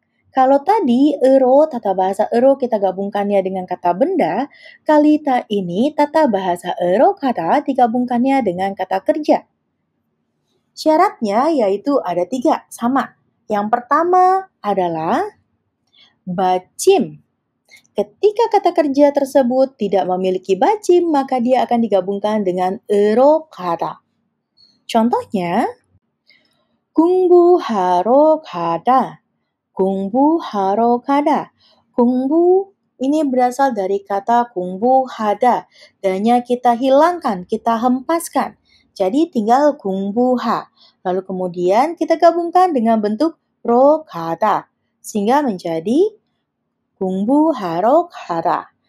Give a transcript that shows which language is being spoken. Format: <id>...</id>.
<id>Kalau tadi tata bahasa kita gabungkannya dengan kata benda, kali ini tata bahasa kata digabungkannya dengan kata kerja. Syaratnya yaitu ada 3, sama. Yang pertama adalah bacim. Ketika kata kerja tersebut tidak memiliki bacim, maka dia akan digabungkan dengan kata.</id> <ko>Contohnya, 공부하러 가다. 공부하러 가다.</ko> <id>공부 ini berasal dari kata 공부하다. Dan-nya kita hilangkan, kita hempaskan. Jadi tinggal 공부하. Lalu kemudian kita gabungkan dengan bentuk ro kata. Sehingga menjadi</id> <ko>공부하러 가다.</ko>